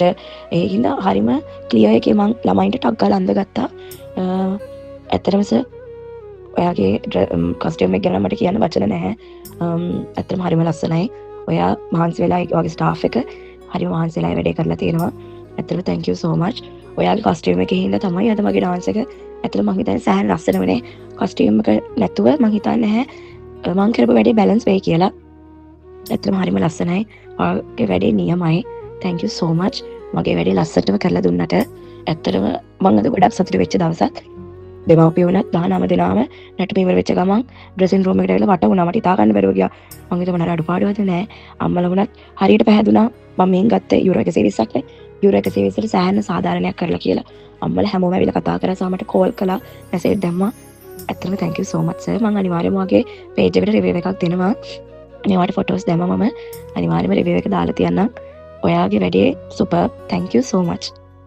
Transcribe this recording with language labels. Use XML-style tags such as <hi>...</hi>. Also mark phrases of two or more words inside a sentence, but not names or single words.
<si>ඒ හින්දා හරිම ක්ලියර් එකේ මං ළමයින්ට ටක් ගාලා අඳගත්තා. ඇත්තටම සර් ඔයාගේ කස්ටම් එක ගැන මට කියන්න වචන නැහැ. ඇත්තටම හරිම ලස්සනයි. ඔයා මහන්සි වෙලා ඔයාගේ ස්ටාෆ් එක හරිම මහන්සි වෙලා වැඩේ කරලා තියෙනවා.</si> <en>ඇත්තටම thank you so much.</en> <si>ඔයාගේ කස්ටම් එකේ හින්දා තමයි අද මගේ ඩාන්ස් එක ඇත්තටම මං හිතන්නේ සෑහෙන ලස්සන වුණේ. කස්ටම් එක නැතුව මං හිතන්නේ නැහැ මං කරපු වැඩේ බැලන්ස් වෙයි කියලා. ඇත්තටම හරිම ලස්සනයි. ඔයාගේ වැඩේ නියමයි.</si> <en>thank you so much.</en> <si>මගේ වැඩේ ලස්සටම කරලා දුන්නට ඇත්තටම මං අද ගොඩක් සතුටු වෙච්ච දවසක්. දෙමව්පියෝ වුණත් 19 දෙනාම නැටුම ඉවර වෙච්ච ගමන් ඩ්‍රෙසින් රූම් එකට ඇවිල්ලා වට වුණා. මට හිතා ගන්න බැරුව ගියා. මං හිතුවා මට අඩුපාඩුවක්ද නැහැ. අම්මලා වුණත් හරියට පැහැදුනා. මම මෙන් ගත්ත යුරෝ 120ක් නේ. යුරෝ 120 ට සෑහෙන සාධාරණයක් කරලා කියලා. අම්මලා හැමෝම ඇවිල්ලා කතා කරා. සාමට කෝල් කළා. මැසේජ් දැම්මා.</si> <en>ඇත්තටම thank you so much sir.</en> <si>මං අනිවාර්යයෙන්ම වගේ page එකට review එකක් දෙනවා. මේවට ෆොටෝස් දැම්මම මම අනිවාර්යයෙන්ම review එක දාලා තියන්නම්. ඔයාගේ වැඩේ super.</si> <en>thank you so much.</en>